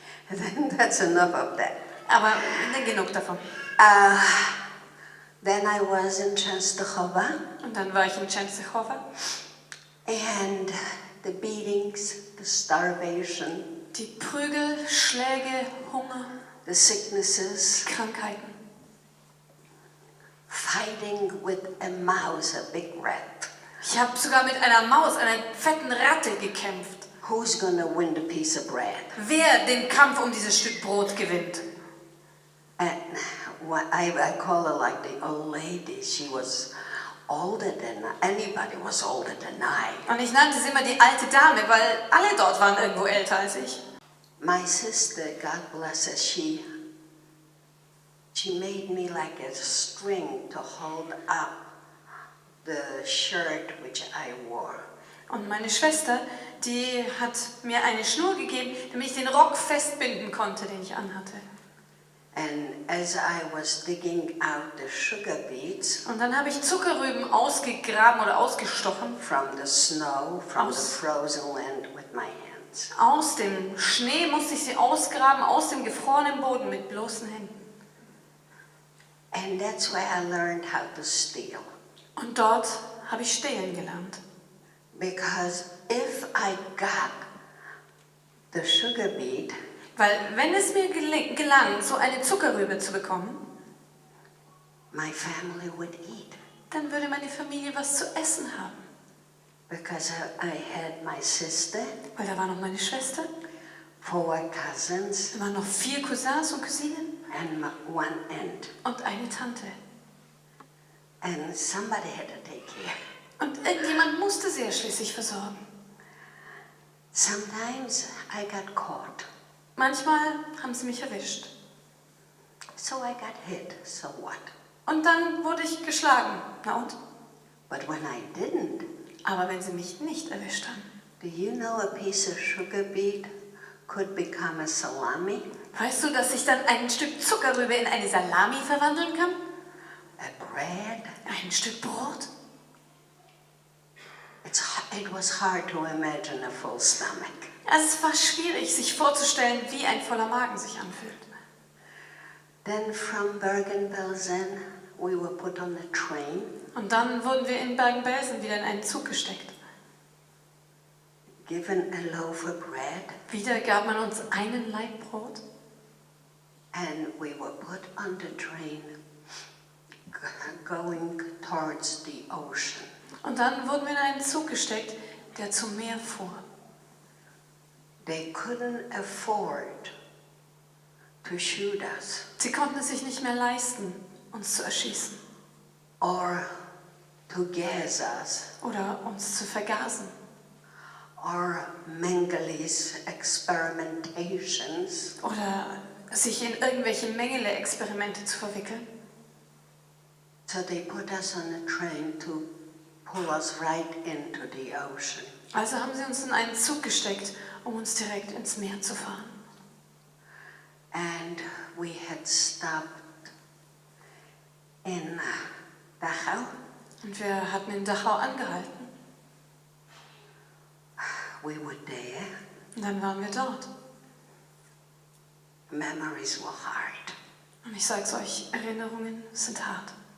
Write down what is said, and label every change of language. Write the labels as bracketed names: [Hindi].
[English] Then that's enough of that. [German] Aber genug davon. [English] Then I was in Częstochowa, [German] Und dann war ich in Częstochowa. [English] and the beatings, the starvation, [German] Die Prügel, Schläge, Hunger, [English] the sicknesses, [German] Krankheiten. [English] fighting with a mouse, a big rat. [German] Ich habe sogar mit einer Maus, einer fetten Ratte gekämpft. [English] Who's gonna win the piece of bread? [German] Wer den Kampf um dieses Stück Brot gewinnt. [English] And what I call her like the old lady. She was older than anybody was older than I. [German] Und ich nannte sie immer die alte Dame, weil alle dort waren irgendwo älter als ich. [English] My sister, God bless her, she made me like a string to hold up the shirt which I wore. [German] Und meine Schwester, die hat mir eine Schnur gegeben, damit ich den Rock festbinden konnte, den ich anhatte. [English] And as I was digging out the sugar beets [German] Und dann habe ich Zuckerrüben ausgegraben oder ausgestochen. [English] from the snow, from the frozen land with my hands. [German] Aus dem Schnee musste ich sie ausgraben, aus dem gefrorenen Boden mit bloßen Händen. [English] And that's where I learned how to steal. [German] Und dort habe ich stehlen gelernt. [English] Because if I got the sugar beet, [German] Weil wenn es mir gelang, so eine Zuckerrübe zu bekommen, [English] my family would eat. [German] dann würde meine Familie was zu essen haben. [English] Because I had my sister, [German] Weil da war noch meine Schwester, [English] 4 cousins, [German] da waren noch 4 Cousins und Cousinen [English] and 1 aunt. [German] und eine Tante. [English] And somebody had to take care. [German] Und irgendjemand musste sie ja schließlich versorgen. [English] Sometimes I got caught. [German] Manchmal haben sie mich erwischt. [English] So I got hit, so what? [German] Und dann wurde ich geschlagen. Na und? [English] But when I didn't, [German] Aber wenn sie mich nicht erwischt haben. [English] do you know a piece of sugar beet could become a salami? [German] Weißt du, dass sich dann ein Stück Zuckerrübe in eine Salami verwandeln kann? [English] A bread? [German] Ein Stück Brot? [English] It was hard to imagine a full stomach. [German] Also es war schwierig, sich vorzustellen, wie ein voller Magen sich anfühlt. [English] Then from Bergen-Belsen, we were put on a train. [German] Und dann wurden wir in Bergen-Belsen wieder in einen Zug gesteckt. [English] Given a loaf of bread, [German] Wieder gab man uns einen Laib Brot [English] and we were put on the train going towards the ocean. [German] und dann wurden wir in einen Zug gesteckt, der zum Meer fuhr. [English] They couldn't afford to shoot us [German] Sie konnten es sich nicht mehr leisten, uns zu erschießen [English] or to gas us [German] oder uns zu vergasen [English] or Mengeles experimentations. [German] oder sich in irgendwelche Mengele-Experimente zu verwickeln. [English] So they put us on a train to pull us right into the ocean. [German] Also haben sie uns in einen Zug gesteckt, um uns direkt ins Meer zu fahren. [English] And we had stopped in Dachau. [German] Und wir hatten in Dachau angehalten. [English] We were there. [German] Und dann waren wir dort. [English] Memories were hard. [German] Und ich sag's euch, Erinnerungen sind hart.